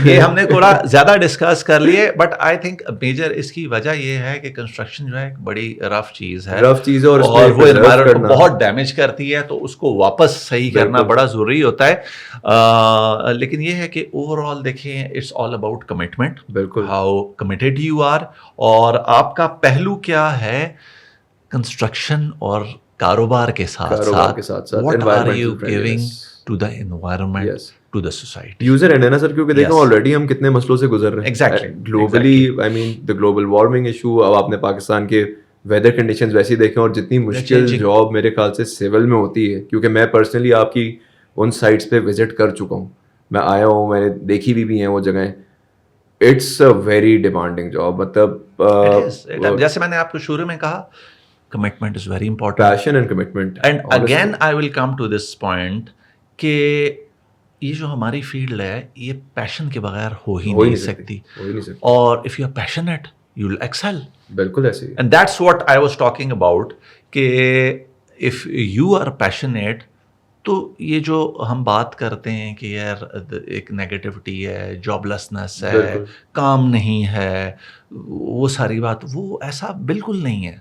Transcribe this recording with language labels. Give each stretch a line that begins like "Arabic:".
Urdu: یہ ہم نے تھوڑا زیادہ ڈسکس کر لیے.
English: but I think
Urdu: میجر اس کی وجہ یہ ہے کہ کنسٹرکشن جو ہے ایک بڑی رف چیز ہے, اور وہ انوائرمنٹ کو بہت ڈیمیج کرتی ہے, تو اس کو واپس صحیح کرنا بڑا ضروری ہوتا ہے. لیکن یہ ہے کہ اوور آل دیکھیں,
English: it's all about commitment, how committed you are,
Urdu: اور آپ کا پہلو کیا ہے کنسٹرکشن اور کاروبار کے ساتھ ساتھ.
English: What are you giving to the environment, yes, to the society.
Urdu: User end ہے نا سر, کیونکہ دیکھو already ہم کتنے مسئلوں سے گزر رہے ہیں.
English: Exactly. Globally, I mean the global warming issue.
Urdu: اب آپ نے پاکستان کے ویدر کنڈیشنز ویسے دیکھیں, اور جتنی مشکل جاب میرے خیال سے سول میں ہوتی ہے, کیونکہ میں پرسنلی آپ کی ان سائٹس پہ وزٹ کر چکا ہوں, میں آیا ہوں, میں نے دیکھی بھی ہیں وہ جگہیں.
English: It's a very demanding job. مطلب
Urdu: جیسے میں نے آپ کو شروع میں کہا
English: commitment is very important. Passion and commitment. And honestly. again I will come to this point
Urdu: کہ یہ جو ہماری فیلڈ ہے یہ پیشن کے بغیر ہو ہی نہیں سکتی.
English: اور if you are passionate you will excel.
Urdu: بالکل ایسے.
English: And that's what I was talking about
Urdu: کہ
English: if you are passionate
Urdu: تو یہ جو ہم بات کرتے ہیں کہ یار ایک نیگیٹیوٹی ہے, جاب لیسنس ہے, کام نہیں ہے, وہ ساری بات, وہ ایسا بالکل نہیں ہے.